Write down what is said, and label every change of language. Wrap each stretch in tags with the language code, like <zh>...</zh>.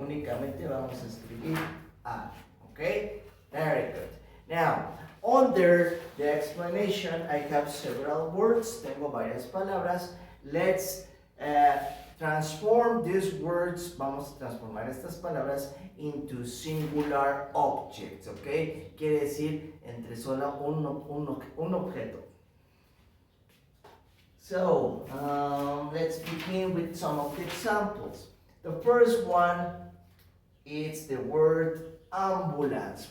<es>Únicamente vamos a escribir a, okay?</es> <en>Very good. Now, under the explanation, I have several words.</en> <es>Tengo varias palabras.</es> <en>Let's transform these words.</en> <es>Vamos a transformar estas palabras</es> <en>into singular objects,</en> <es>okay? Quiere decir entre solo un objeto.</es> <en>So, let's begin with some of the examples. The first one is the word ambulance.</en>